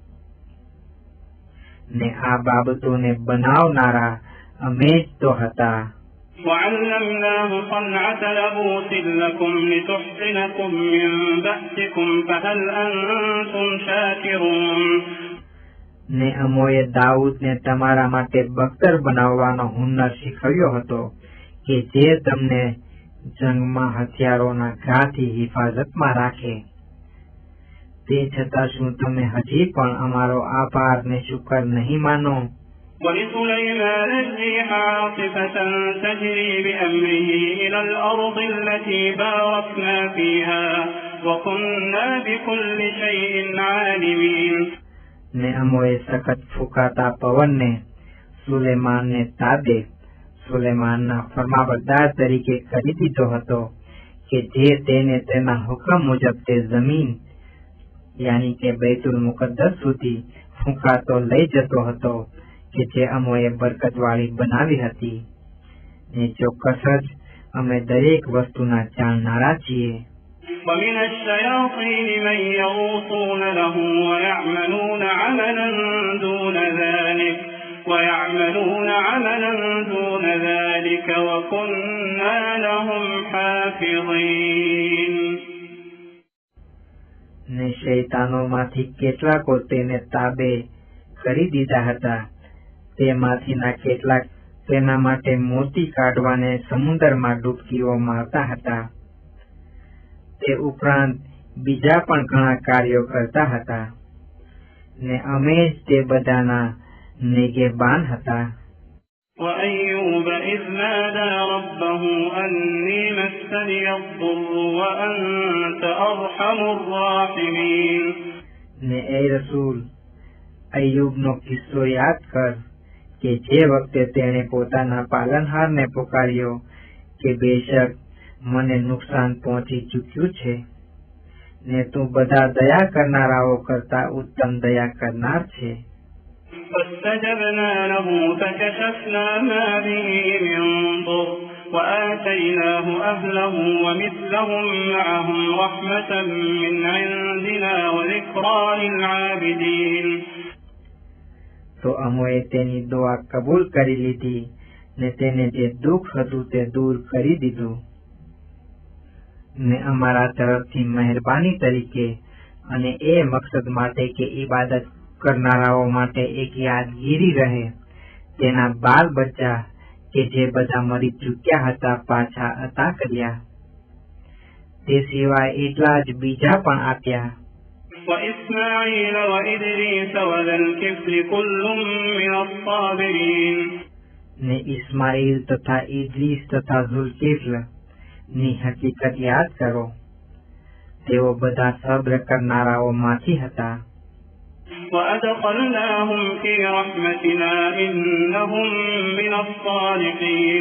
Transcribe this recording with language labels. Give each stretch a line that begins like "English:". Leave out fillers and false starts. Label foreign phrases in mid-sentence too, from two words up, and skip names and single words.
Gujarati: ને આ બાબતોને બનાવનારા અમે જ તો હતા.
Arabic: وعلمناه صنعة لبوس لكم لتحصنكم من بأسكم فهل أنتم شاكرون.
Gujarati: ને અમોએ દાઉદને તમારા માટે બખ્તર બનાવવાનો હુનર શીખવ્યો હતો કે જે તમને જંગમાં હથિયારોના ઘાથી હિફાજતમાં રાખે. તે છતાં શું તમે હજી પણ અમારો આભાર ને શુકર નહીં માનો?
Arabic: ولسليمان الريح عاصفة تجري بأمره إلى الأرض التي باركنا فيها وكنا بكل شيء عالمين.
Gujarati: ને અમોએ સખત ફૂંકાતા પવનને સુલેમાનને તાબે સુલેમાનના ફરમાબરદાર તરીકે કરી દીધો હતો કે જે તેને તેના હુકમ મુજબ તે જમીન યાની કે બૈતુલ મુકદ્દસ સુધી ફૂંકાતો લઈ જતો હતો કે જે અમોએ બરકતવાળી બનાવી હતી. ને ચોક્કસ જ અમે દરેક વસ્તુના જાણનારા છીએ.
Arabic: ومن الشياطين من يغوصون له ويعملون عملا دون ذلك وكنا لهم حافظين.
Gujarati: ને શૈતાનોમાંથી કેટલાકો તેને તાબે કરી દીધા હતા. તેમાંથીના કેટલાક તેના માટે મોતી કાઢવાને સમુદ્રમાં ડૂબકીઓ મારતા હતા. તે ઉપરાંત બીજા પણ ઘણા કાર્યો કરતા હતા ને અમે જ તે બધાના નિગેબાન હતા.
Arabic: وأيوب إذ نادى ربه أني مسني الضر وأنت أرحم الراحمين.
Gujarati: ને એ રસૂલ અય્યુબનો કિસ્સો યાદ કર કે જે વખતે તેણે પોતાના પાલનહારને પુકાર્યો કે બેશક મને નુકસાન પહોંચી ચૂક્યું છે ને તું બધા દયા કરનારાઓ કરતા ઉત્તમ દયા કરનાર છે.
Arabic: فاستجبنا له فكشفنا ما به من ضر وآتيناه أهله ومثلهم معهم رحمة من عندنا وذكرى للعابدين.
Gujarati: તો અમોએ તેની દુઆ કબૂલ કરી લીધી ને તેને જે દુઃખ હતું તે દૂર કરી દીધું ને અમારા તરફથી મહેરબાની તરીકે અને એ મકસદ માટે કે ઇબાદત કરનારાઓ માટે એક યાદગીરી રહે તેના બાલ બચ્ચા કે જે બધા મરી ચૂક્યા હતા પાછા અતા કર્યા. તે સિવાય એટલા જ બીજા પણ આપ્યા.
Arabic: وإسماعيل وإدريس وذا الكفل كل من الصابرين.
Gujarati: ને ઇસ્માઇલ તથા ઇદ્રીસ તથા ઝુલકિફલ ની હકીકત યાદ કરો. તેઓ બધા સબ્ર કરનારાઓ માંથી હતા.
Arabic: وأدخلناهم في رحمتنا إنهم من الصالحين.